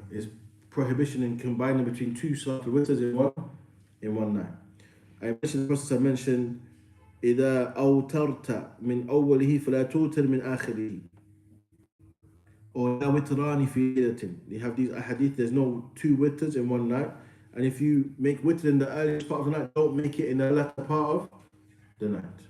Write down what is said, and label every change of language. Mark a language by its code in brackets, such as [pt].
[en] Is prohibition in combining between two Salatul witrs in one night. I mentioned the Prophet mentioned [ar] إذا أوترت من أوله فلا توتر من آخره. Or لا وتران في ليلة. [en] They have these ahadith, there's no two witrs in one night. And if you make witr in the earliest part of the night, don't make it in the latter part of the night.